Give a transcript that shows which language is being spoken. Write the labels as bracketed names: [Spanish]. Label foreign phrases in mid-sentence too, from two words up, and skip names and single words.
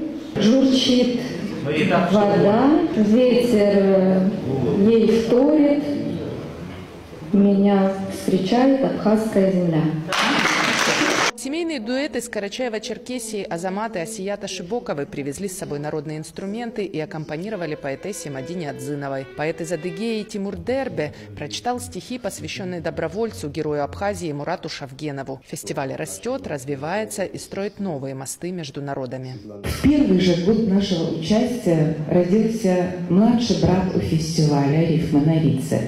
[Russian] Журчит вода, ветер ей вторит. Меня встречает абхазская земля. Семейный дуэт из Карачаева-Черкесии Азамат и Асията Шибоковы привезли с собой народные инструменты и аккомпанировали поэтессе Мадине Адзиновой. Поэт из Адыгеи Тимур Дербе прочитал стихи, посвященные добровольцу, герою Абхазии Мурату Шавгенову. Фестиваль растет, развивается и строит новые мосты между народами. В первый же год нашего участия родился младший брат у фестиваля «Рифмы на Рице».